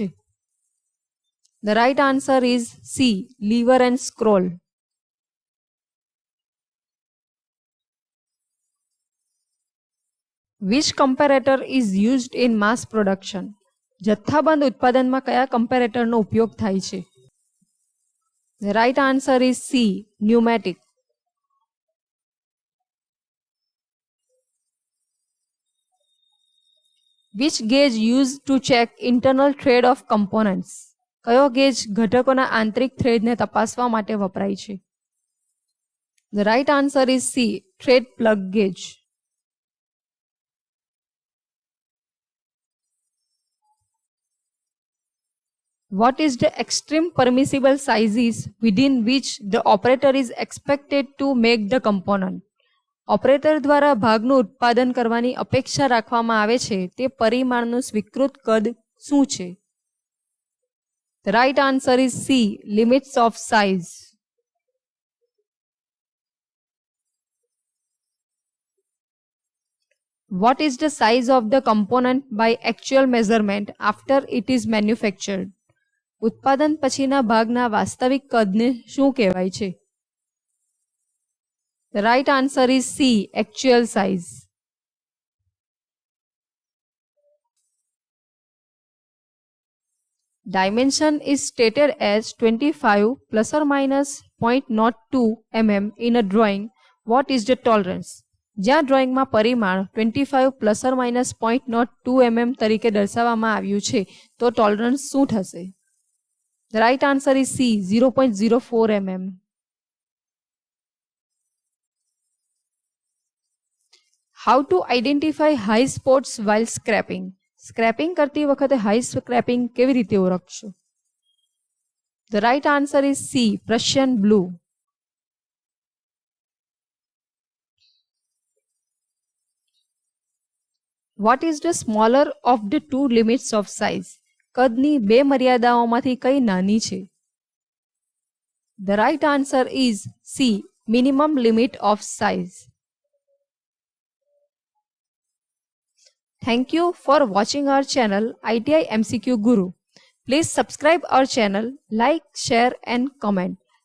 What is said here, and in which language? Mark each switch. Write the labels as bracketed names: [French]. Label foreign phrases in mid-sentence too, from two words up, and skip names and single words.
[English] The right answer is C, lever and scroll. Which comparator is used in mass production? [Gujarati] જથ્થાબંધ ઉત્પાદનમાં કયા કમ્પેરેટરનો ઉપયોગ થાય છે? [English] The right answer is C, pneumatic. Which gauge used to check internal thread of components? [Gujarati] કયો ગેજ ઘટકોના આંતરિક થ્રેડને તપાસવા માટે વપરાય છે? [English] The right answer is C, thread plug gauge. What is the extreme permissible sizes within which the operator is expected to make the component? [Gujarati] ઓપરેટર દ્વારા ભાગનું ઉત્પાદન કરવાની અપેક્ષા રાખવામાં આવે છે તે પરિમાણનું સ્વીકૃત કદ શું છે? [English] The right answer is C. Limits of size. What is the size of the component by actual measurement after it is manufactured? [Gujarati] ઉત્પાદન પછીના ભાગના વાસ્તવિક કદને શું કહેવાય છે? [English] The right answer is C. Actual size. Dimension is stated as 25 plus or minus 0.02 mm in a drawing. What is the tolerance? [Gujarati] જ્યાં ડ્રોઈંગમાં પરિમાણ 25 [English] plus or minus [Gujarati] 0.02 mm તરીકે દર્શાવવામાં આવ્યું છે તો ટોલરન્સ શું થશે? [English] The right answer is C. 0.04 mm. How to identify high spots while scraping? [Gujarati] સ્ક્રેપિંગ કરતી વખતે હાઈ સ્ક્રેપિંગ કેવી રીતે ઓળખશો? [English] The right answer is C. Prussian blue. What is the smaller of the two limits of size? [Gujarati] કદની બે મર્યાદાઓમાંથી કઈ નાની છે? [English] The right answer is C. Minimum limit of size. Thank you for watching our channel ITI MCQ Guru. Please subscribe our channel, like, share and comment.